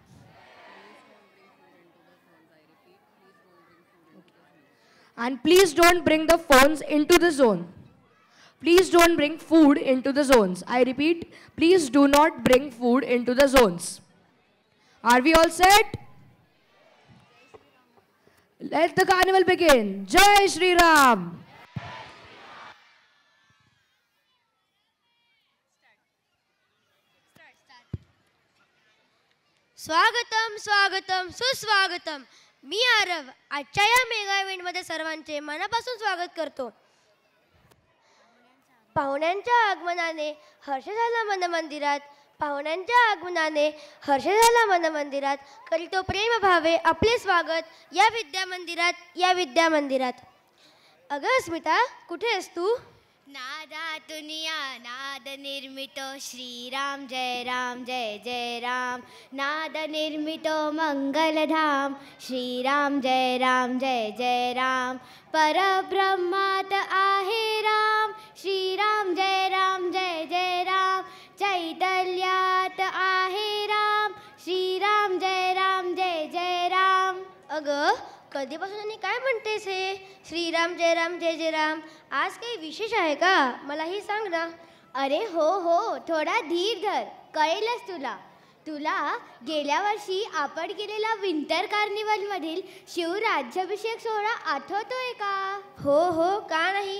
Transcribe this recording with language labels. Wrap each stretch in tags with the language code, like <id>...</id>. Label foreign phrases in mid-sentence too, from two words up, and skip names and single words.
<en>And please don't bring the phones into the zone. Please don't bring food into the zones. I repeat, please do not bring food into the zones. Are we all set? Let the carnival begin.</en> <hi>Jai Shri Ram.</hi> <mr>स्वागतम स्वागतम सुस्वागतम. मी आरव आजच्या या मेगा इव्हेंटमध्ये सर्वांचे मनापासून स्वागत करतो. पाहुण्यांच्या आगमनाने हर्ष झाला मनमंदिरात. पाहुण्यांच्या आगमनाने हर्ष झाला मनमंदिरात. करीतो प्रेम भावे आपले स्वागत या विद्यामंदिरात. अगं अस्मिता, कुठे आहेस तू? नादातून या नाद निर्मितो श्रीराम जय राम जय जय राम. नाद निर्मितो मंगलधाम श्रीराम जय जय राम. परब्रह्मात आहे राम श्रीराम जय जय राम. चैतन्यात आहे राम श्रीराम जय जय राम. अगं कधीपासून आणि काय म्हणतेस हे श्रीराम जय जय राम? आज काही विशेष आहे का? मलाही सांग ना. अरे हो, थोडा धीर धर, कळेलच तुला. गेल्या वर्षी आपण केलेला विंटर कार्निवलमधील शिवराज्याभिषेक सोहळा आठवतोय का? हो, का नाही.</mr>